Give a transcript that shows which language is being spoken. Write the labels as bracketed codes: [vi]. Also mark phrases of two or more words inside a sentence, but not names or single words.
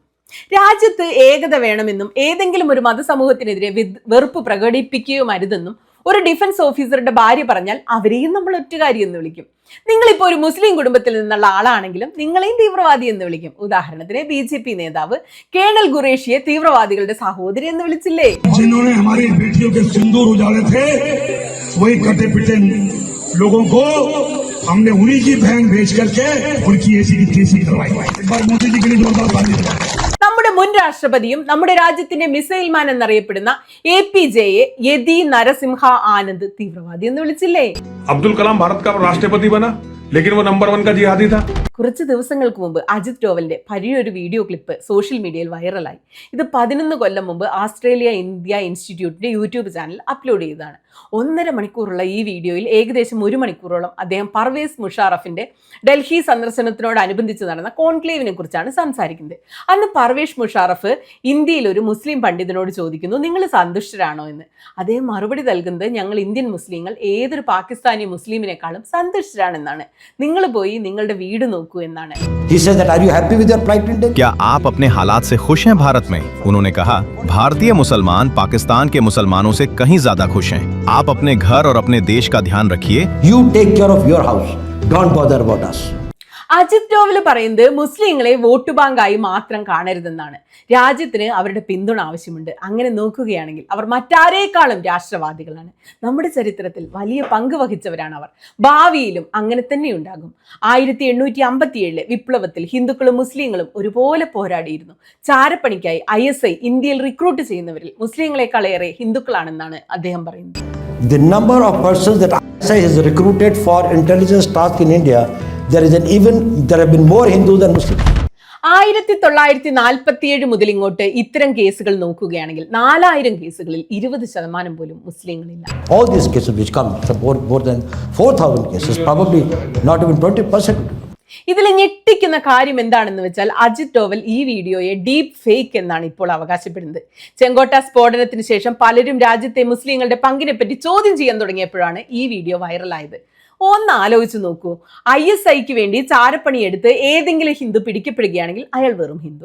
[ml] രാജ്യത്ത് ഏകത വേണമെന്നും ഏതെങ്കിലും ഒരു മതസമൂഹത്തിനെതിരെ വെറുപ്പ് പ്രകടിപ്പിക്കുകയുമരുതെന്നും ഒരു ഡിഫൻസ് ഓഫീസറുടെ ഭാര്യ പറഞ്ഞാൽ അവരെയും നമ്മൾ ഒറ്റുകാരി എന്ന് വിളിക്കും. നിങ്ങളിപ്പോൾ ഒരു മുസ്ലിം കുടുംബത്തിൽ നിന്നുള്ള ആളാണെങ്കിലും നിങ്ങളെയും തീവ്രവാദി എന്ന് വിളിക്കും. ഉദാഹരണത്തിന്, BJP നേതാവ് കേണൽ ഖുറേഷിയെ തീവ്രവാദികളുടെ സഹോദരി എന്ന് വിളിച്ചില്ലേ? [hi] लोगों को हमने उन्हीं की बहन भेज करके उनकी ऐसी की तैसी करवाई। एक बार मोदी जी के लिए जोरदार ताली बजाएं। [ml] നമ്മുടെ മുൻ രാഷ്ട്രപതിയും നമ്മുടെ രാജ്യത്തിന്റെ [en] missile man [ml] എന്നറിയപ്പെടുന്ന APJയെ യതി നരസിംഹ ആനന്ദ് തീവ്രവാദി എന്ന് വിളിച്ചില്ലേ? [hi] अब्दुल कलाम भारत का राष्ट्रपति बना, लेकिन वो नंबर 1 का जिहादी था। [ml] കുറച്ച് ദിവസങ്ങൾക്ക് മുമ്പ് അജിത് ഡോവലിന്റെ പഴയൊരു [en] video clip [ml] സോഷ്യൽ മീഡിയയിൽ വൈറലായി. ഇത് 11 കൊല്ലം മുമ്പ് ഓസ്ട്രേലിയ ഇന്ത്യ ഇൻസ്റ്റിറ്റ്യൂട്ടിന്റെ യൂട്യൂബ് ചാനൽ അപ്ലോഡ് ചെയ്തതാണ്. 1.5 മണിക്കൂറുള്ള ഈ വീഡിയോയിൽ ഏകദേശം 1 മണിക്കൂറോളം അദ്ദേഹം പർവേസ് മുഷാറഫിന്റെ ഡൽഹി സന്ദർശനത്തിനോടനുബന്ധിച്ച് നടന്ന കോൺക്ലേവിനെ കുറിച്ചാണ് സംസാരിക്കുന്നത്. അന്ന് പർവേസ് മുഷാറഫ് ഇന്ത്യയിൽ ഒരു മുസ്ലിം പണ്ഡിതനോട് ചോദിക്കുന്നു, നിങ്ങൾ സന്തുഷ്ടരാണോ എന്ന്. അദ്ദേഹം മറുപടി നൽകുന്നത്, ഞങ്ങൾ ഇന്ത്യൻ മുസ്ലിങ്ങൾ ഏതൊരു പാകിസ്ഥാനി മുസ്ലിമിനേക്കാളും സന്തുഷ്ടരാണെന്നാണ്. നിങ്ങൾ പോയി നിങ്ങളുടെ വീട് നോക്കൂ എന്നാണ്. [hi] क्या आप अपने हालात से खुश हैं भारत में? उन्होंने कहा, भारतीय मुसलमान पाकिस्तान के मुसलमानों से कहीं ज्यादा खुश हैं। आप अपने घर और अपने देश का ध्यान रखिए। [en] You take care of your house. Don't bother about us. [ml] അജിത് ഡോവൽ പറയുന്നത് മുസ്ലിങ്ങളെ വോട്ട് ബാങ്കായി മാത്രം കാണരുതെന്നാണ്. രാജ്യത്തിന് അവരുടെ പിന്തുണ ആവശ്യമുണ്ട്. അങ്ങനെ നോക്കുകയാണെങ്കിൽ അവർ മറ്റാരേക്കാളും രാഷ്ട്രവാദികളാണ്. നമ്മുടെ ചരിത്രത്തിൽ വലിയ പങ്ക് വഹിച്ചവരാണ് അവർ. ഭാവിയിലും അങ്ങനെ തന്നെ ഉണ്ടാകും. 1857 വിപ്ലവത്തിൽ ഹിന്ദുക്കളും മുസ്ലിങ്ങളും ഒരുപോലെ പോരാടിയിരുന്നു. ചാരപ്പണിക്കായി ISI ഇന്ത്യയിൽ റിക്രൂട്ട് ചെയ്യുന്നവരിൽ മുസ്ലിങ്ങളെക്കാളേറെ ഹിന്ദുക്കളാണെന്നാണ് അദ്ദേഹം പറയുന്നത്. [en] The number of persons that ISI has recruited for intelligence task in India, there have been more Hindus than Muslims. [ml] 1947 മുതൽ ഇങ്ങോട്ട് ഇത്തരം കേസുകൾ നോക്കുകയാണെങ്കിൽ 4000 കേസുകളിൽ 20% പോലും മുസ്ലിങ്ങളില്ല. [en] All these cases which come, more than 4,000 cases, probably not even 20%. [ml] ഇതിൽ ഞെട്ടിക്കുന്ന കാര്യം എന്താണെന്ന് വെച്ചാൽ, അജിത് ഡോവൽ ഈ വീഡിയോയെ [en] deep fake [ml] എന്നാണ് ഇപ്പോൾ അവകാശപ്പെടുന്നത്. ചെങ്കോട്ട സ്ഫോടനത്തിന് ശേഷം പലരും രാജ്യത്തെ മുസ്ലിങ്ങളുടെ പങ്കിനെ പറ്റി ചോദ്യം ചെയ്യാൻ തുടങ്ങിയപ്പോഴാണ് ഈ വീഡിയോ വൈറലായത്. ഒന്ന് ആലോചിച്ച് നോക്കൂ, ISIക്ക് വേണ്ടി ചാരപ്പണിയെടുത്ത് ഏതെങ്കിലും ഹിന്ദു പിടിക്കപ്പെടുകയാണെങ്കിൽ അയാൾ വെറും ഹിന്ദു.